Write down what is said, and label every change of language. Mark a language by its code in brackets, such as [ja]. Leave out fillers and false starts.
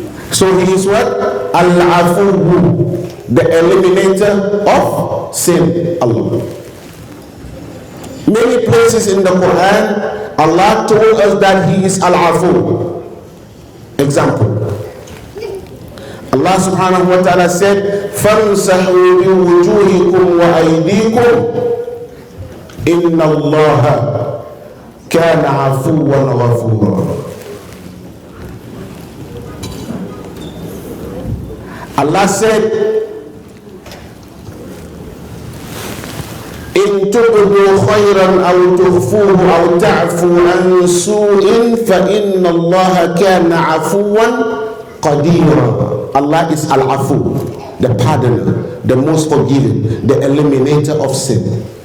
[en] So he is what? Al-Afu, the eliminator of sin. Allah. Many places in the Quran, Allah told us that He is Al-Afu. Example. Allah subhanahu wa ta'ala said, [ar] فَامْسَحُوا بِوُجُوهِكُمْ وَأَيْدِيكُمْ إِنَّ اللَّهَ كَانَ عَفُوًّا غَفُورًا. [en] Allah said, [ar] إن تبدوا خيرا أو تخفوه أو تعفوا عن سوء فإن الله كان عفوا قديرا. [en] Allah is Al-Afu, the pardoner, the most forgiving, the eliminator of sin.